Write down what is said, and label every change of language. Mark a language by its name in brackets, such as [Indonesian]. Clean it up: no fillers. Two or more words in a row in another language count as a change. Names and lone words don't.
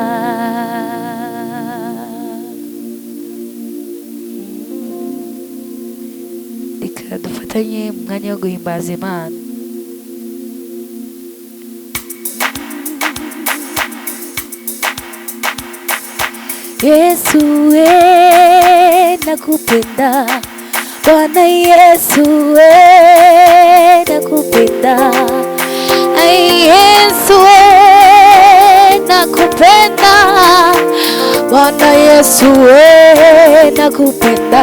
[Kinyarwanda] Reka dufatanye mu mwanya wo guhimbaza Imana. [Swahili] Yesu we nakupenda, Bwana Yesu we nakupenda. Ai, Yesu we nakupenda, Bwana Yesu we nakupenda.